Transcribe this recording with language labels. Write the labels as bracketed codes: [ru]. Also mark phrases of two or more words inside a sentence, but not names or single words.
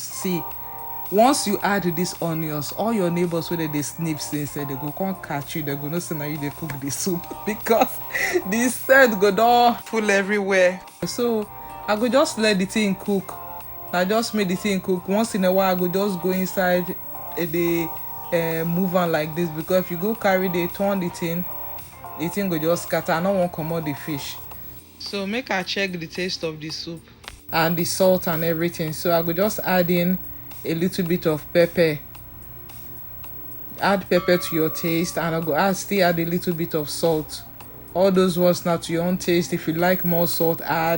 [pcm] See, once you add these onions, all your neighbors wey dey sniff since they go come catch you, they go know say na you dey cook the soup because the scent go don full everywhere. So I go just let the thing cook. I just make the thing cook. Once in a while, I go just go inside the move on like this, because if you go carry the turn the thing go just scatter. I no wan comot the fish. So make I check the taste of the soup and the salt and everything. So I go just add in a little bit of pepper. Add pepper to your taste, and I go still add a little bit of salt. All those ones now to your own taste. If you like more salt, add.